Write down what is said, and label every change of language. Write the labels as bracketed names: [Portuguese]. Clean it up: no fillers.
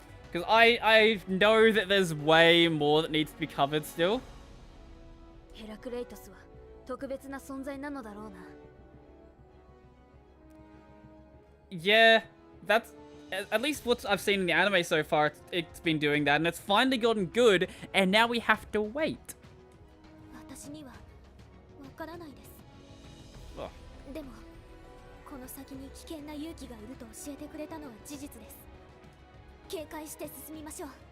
[English] Because I know that there's way more that needs to be covered still. [Japanese] ヘラクレイトスは特別な存在なのだろうな。 [English] Yeah, that's at least what I've seen in the anime so far. It's been doing that, and it's finally gotten good. And now we have to wait. [Japanese] 私にはわからないです。でもこの先に危険な勇気がいると教えてくれたのは事実です。警戒して進みましょう。